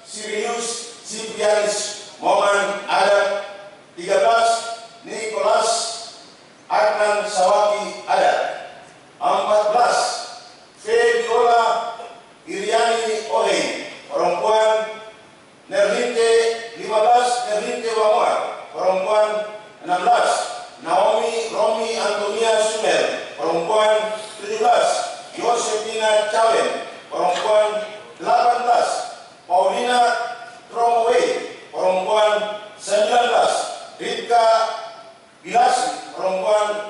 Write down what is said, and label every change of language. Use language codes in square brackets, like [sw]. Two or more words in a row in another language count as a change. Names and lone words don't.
[id] Sirius Siprianis Moman, adat. 13. Nicholas Adnan Sawaki, adat. 14. Febiola Iriani Ohe, perempuan. Nerlinte 15. Nerlinte Wamua, perempuan. 16. Naomi Romi Antonia Sumer, perempuan. 17. Yosefina Cawen, perempuan. 18. Paulina Tromowe, perempuan. 19. Rika Bilasi, perempuan.